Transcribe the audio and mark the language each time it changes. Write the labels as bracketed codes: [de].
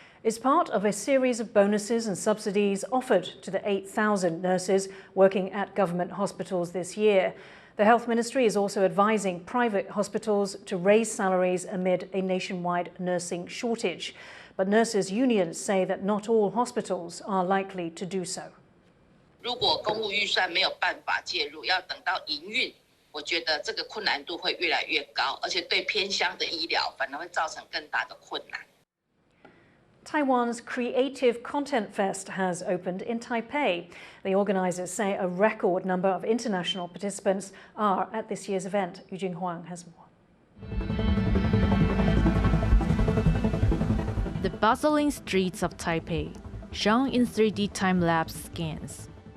[en] It's part of a series of bonuses and subsidies offered to the 8,000 nurses working at government hospitals this year. The health ministry is also advising private hospitals to raise salaries amid a nationwide nursing shortage. But nurses' unions say that not all hospitals are likely to do so. [zh] 如果公务预算没有办法介入，要等到营运，我觉得这个困难度会越来越高，而且对偏乡的医疗反而会造成更大的困难。 [en] Taiwan's Creative Content Fest has opened in Taipei. The organisers say a record number of international participants are at this year's event. Eugene Huang has more. The bustling streets of Taipei, shown in 3D time-lapse scans.